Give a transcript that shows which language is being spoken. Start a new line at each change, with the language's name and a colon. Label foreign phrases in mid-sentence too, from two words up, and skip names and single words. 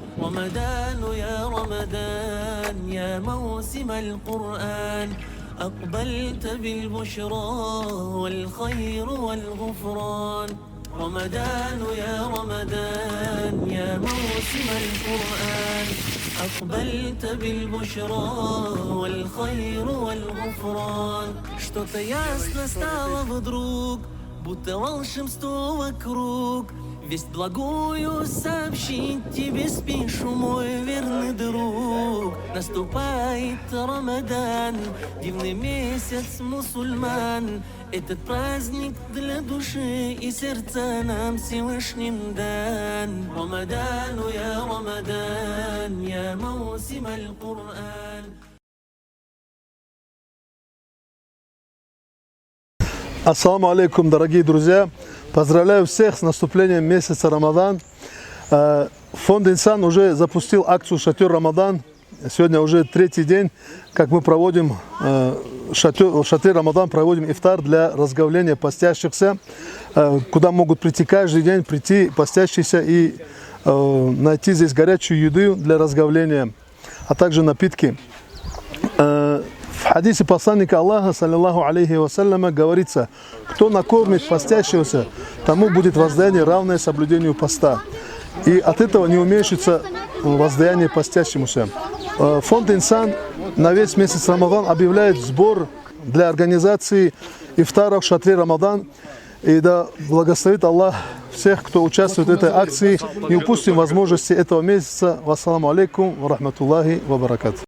Arabic: رمضان يا رمضان يا موسم القرآن أقبلت بالبشرى والخير والغفران رمضان يا رمضان يا موسم القرآن أقبلت بالبشرى والخير والغفران.
Russian: Что-то ясно стало вдруг, будто волшебство вокруг. Весть благую сообщить тебе спешу, мой верный друг. Наступает Рамадан, дивный месяц мусульман. Этот праздник для души и сердца нам Всевышним дан.
Arabic: رمضان يا رمضان يا موسم القرآن. السلام عليكم,
Russian: дорогие друзья! Поздравляю всех с наступлением месяца Рамадан. Фонд «Инсан» уже запустил акцию «Шатер Рамадан». Сегодня уже третий день, как мы проводим в шатре Рамадан, проводим ифтар для разговления постящихся, куда могут прийти каждый день, прийти постящиеся и найти здесь горячую еду для разговления, а также напитки. В хадисе посланника Аллаха,
Arabic: صلى الله عليه وسلم,
Russian: говорится: кто накормит постящегося, тому будет воздаяние, равное соблюдению поста. И от этого не уменьшится воздаяние постящемуся. Фонд «Инсан» на весь месяц Рамадан объявляет сбор для организации ифтара в шатре Рамадан. И да благословит Аллах всех, кто участвует в этой акции. Не упустим возможности этого месяца.
Arabic: والسلام عليكم ورحمة الله وبركاته.